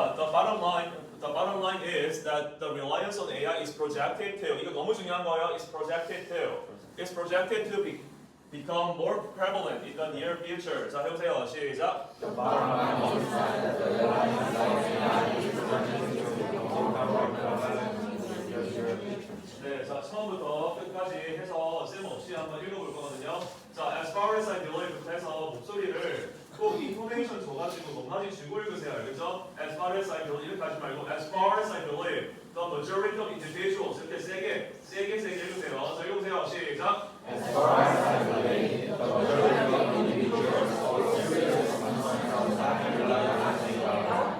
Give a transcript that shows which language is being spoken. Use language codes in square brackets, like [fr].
[en] 자, the bottom line is that the reliance on AI is projected to, [ko] 이거 너무 중요한 거예요. [en] It's projected to become more prevalent in the near future. [ko] 자, 해보세요. 시작. [en] The bottom line is that the reliance on AI is projected to become more prevalent in the future. [ko] 네, 자, 처음부터 끝까지 해서 쌤 없이 한번 읽어볼 거거든요. 자, [en] as far as I believe [ko] 해서 목소리를 꼭 인포메이션 줘가지고 높낮이 주고 읽으세요. 알겠죠? [en] As far as I believe [ko] 이렇게 하지 말고 [en] as far as I believe the majority of individuals [ko] 이렇게 세게 읽으세요. 자, 읽어보세요. 시작. [en] As far as I believe, the majority of individuals put serious concern on having reliance on AI.